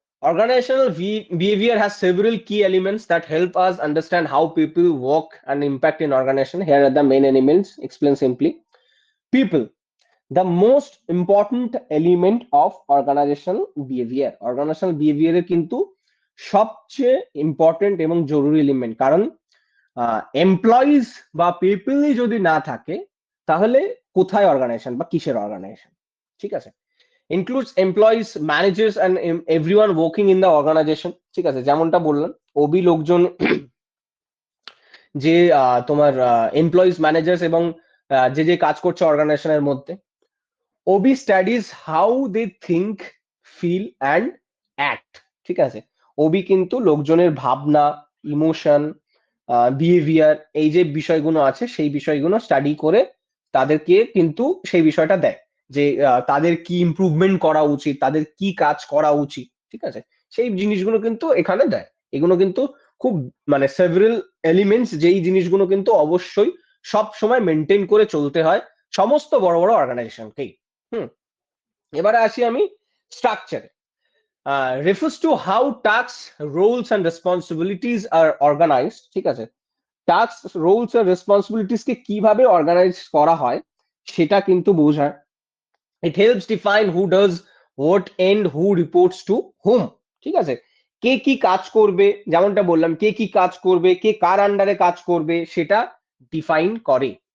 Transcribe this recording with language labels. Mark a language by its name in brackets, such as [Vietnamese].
[English] Organizational behavior has several key elements that help us understand how people work and impact in organization. Here are the main elements. Explain simply. People, the most important element of organizational behavior. [Bangla] Organizational behavior এর কিন্তু সবচেয়ে important এবং জরুরি element, কারণ employees বা পিপলই যদি না থাকে তাহলে কোথায় অর্গানাইজেশন বা কিসের অর্গানাইজেশন? ঠিক আছে, [English] Includes employees, managers and everyone working in the organisation. [Bangla] ঠিক আছে, যেমনটা বললাম, ওবি লোকজন যে তোমার এমপ্লয়িজ, ম্যানেজার্স এবং যে যে কাজ করছে অর্গানাইজেশনের মধ্যে। [English] OB studies how they think, feel and act. [Bangla] ঠিক আছে, ওবি কিন্তু লোকজনের ভাবনা, ইমোশন, বিহেভিয়ার, এই যে বিষয়গুলো আছে সেই বিষয়গুলো স্টাডি করে তাদেরকে কিন্তু সেই বিষয়টা দেয় যে তাদের কি ইমপ্রুভমেন্ট করা উচিত, তাদের কি কাজ করা উচিত। ঠিক আছে, সেই জিনিসগুলো কিন্তু এখানে দেয়। এগুলো কিন্তু খুব মানে সেভারাল এলিমেন্টস, যেই জিনিসগুলো কিন্তু অবশ্যই সব সময় মেনটেন করে চলতে হয় সমস্ত বড় বড় অর্গানাইজেশনকেই। হুম, এবারে আসি আমি স্ট্রাকচারে। [English] refers to how tasks, roles and responsibilities are organized। [Bangla] ঠিক আছে, টাস্ক, রোলস আর রেসপন্সিবিলিটিস কে কিভাবে অর্গানাইজ করা হয় সেটা কিন্তু বোঝায়। [English] It helps define who does what and who reports to whom. [Bangla] ঠিক আছে, কে কি কাজ করবে, যেমনটা বললাম, কে কি কাজ করবে, কে কার আন্ডারে কাজ করবে সেটা ডিফাইন করে।